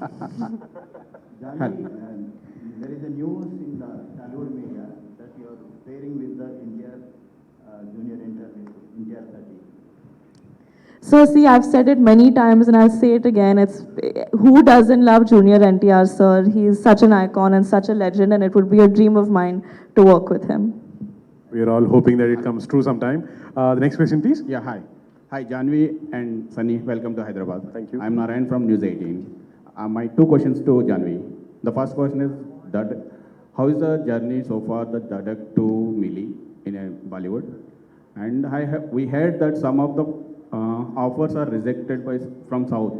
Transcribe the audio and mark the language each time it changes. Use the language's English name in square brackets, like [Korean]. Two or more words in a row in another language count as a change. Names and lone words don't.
[English] Janhvi, there is a news in the Tollywood media that you are pairing with the junior India 30. So see, I've said it many times and I'll say it again. It's who doesn't love Junior NTR, sir? He's such an icon and such a legend, and it would be a dream of mine to work with him. We are all hoping that it comes true sometime. The next question, please. Yeah, hi. Hi, Janhvi and Sunny. Welcome to Hyderabad. Thank you. I'm Narayan from News 18. My two questions to Janhvi. The first question is that how is the journey so far, the Dadak to Mili in Bollywood? And we heard that some of the offers are rejected from South.